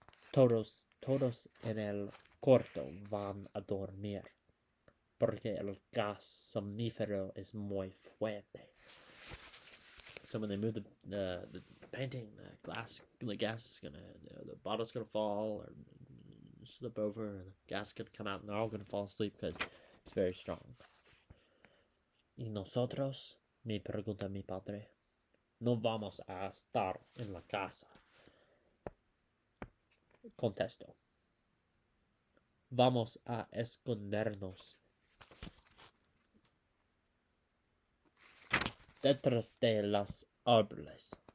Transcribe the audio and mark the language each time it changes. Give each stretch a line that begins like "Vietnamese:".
Spanish: Todos en el cuarto van a dormir, porque el gas somnífero es muy fuerte.
English: So when they move the painting, the gas is gonna, the bottle's gonna fall or slip over, and the gas could come out, and they're all gonna fall asleep because it's very strong.
Spanish: Y nosotros, me pregunta mi padre, no vamos a estar en la casa. Contesto. Vamos a escondernos detrás de los árboles.